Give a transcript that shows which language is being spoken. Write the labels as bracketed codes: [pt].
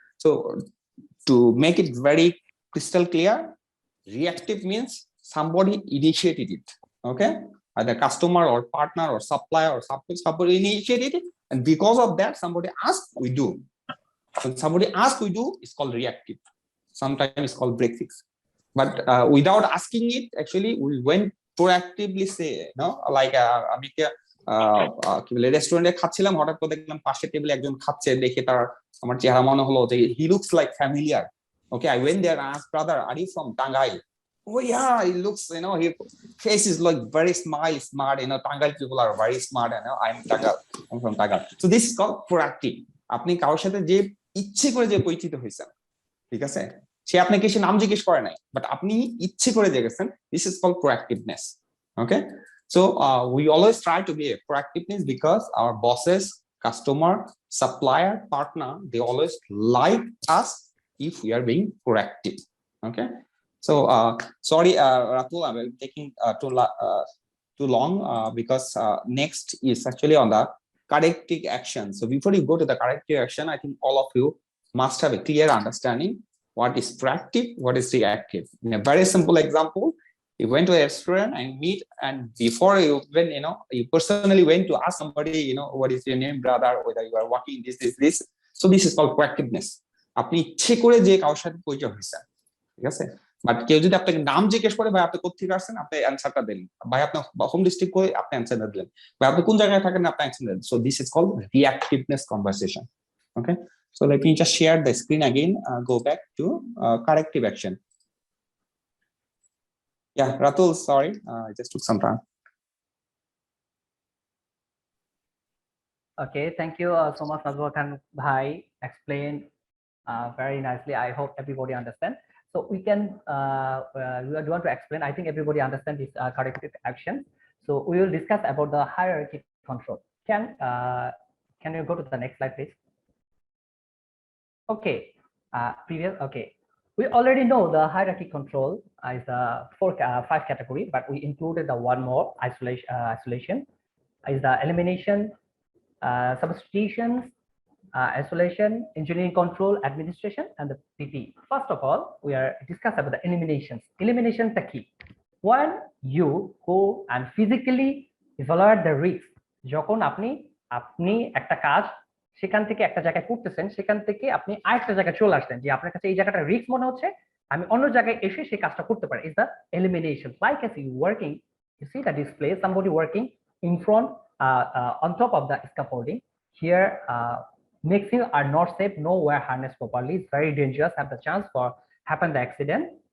[en] So to make it very crystal clear, reactive means somebody initiated it. Okay, either customer or partner or supplier or somebody initiated it, and because of that somebody asked, we do. When somebody asks, we do, it's called reactive. Sometimes it's called break fix. But without asking it, actually we went proactively, say, like [bn] আমি কি বলে রেস্টুরেন্টে খাচ্ছিলাম, হঠাৎ করে দেখলাম পাশের টেবিলে একজন খাচ্ছে, দেখে তার আমার চেহারা মনে হলো যে [en] he looks like familiar. Okay, I went there and asked, brother, are you from Tangai? Oh yeah, he looks, his face is like very smart, Tangai people are very smart, I'm from Tangai. So this is called proactive. [bn] আপনি কারোর সাথে যে ইচ্ছে করে যে পরিচিত হয়েছেন, ঠিক আছে, সে আপনাকে সে নাম জিজ্ঞেস করে নাই, বাট আপনি ইচ্ছে করে যে গেছেন, [en] this is called proactiveness. Okay, so we always try to be a proactiveness, because our bosses, customer, supplier, partner, they always like us if we are being proactive. Okay, so sorry Ratul, I'm taking too long because next is actually on the corrective action. So before you go to the corrective action, I think all of you must have a clear understanding what is proactive, what is reactive. In a very simple example, you went to a restaurant and meet, and before you went, you personally went to ask somebody, what is your name, brother, whether you are working this. So this is called proactiveness. [bn] আপনি ইচ্ছে করে যে কারোর সাথে পরিচয় হয়েছে, ঠিক আছে? বাট কেউ যদি আপনাকে নাম জিজ্ঞেস করে ভাই আপনি কোথেকে আসছেন, আপনি অ্যান্সারটা দিলেন, ভাই আপনি হোম ডিস্ট্রিক্ট করে আপনি অ্যান্সারটা দিলেন, ভাই আপনি কোন জায়গায় থাকেন আপনি অ্যান্সার দিলেন। [en] So this is called reactiveness conversation. Okay, so let me just share the screen again, go back to corrective action. Yeah, Ratul, sorry, I just took some time. Okay, thank you so much, Nazwa Khan Bhai. Explained very nicely. I hope everybody understand. So we can, we want to explain. I think everybody understand this corrective action. So we will discuss about the hierarchy control. Can you go to the next slide, please? Okay, previous. Okay, we already know the hierarchy control is five category, but we included the one more isolation is the elimination, substitutions, isolation, engineering control, administration, and the PT. First of all, we are discuss about the eliminations. Elimination is the key. When you go and physically evaluate the risk, [bn] যখন আপনি একটা কাজ সেখান থেকে একটা জায়গায় করতেছেন, সেখান থেকে আপনি আরেকটা জায়গায় চলে আসলেন, যে আপনার কাছে এই জায়গাটা রিস্ক মনে হচ্ছে, আমি অন্য জায়গায় এসে সেই কাজটা করতে পারি, [en] is the elimination. Like as you working, you see the display, somebody working in front, on top of the scaffolding. Here, mixing are not safe, no wear harness properly, it's very dangerous, have the chance for happen the accident.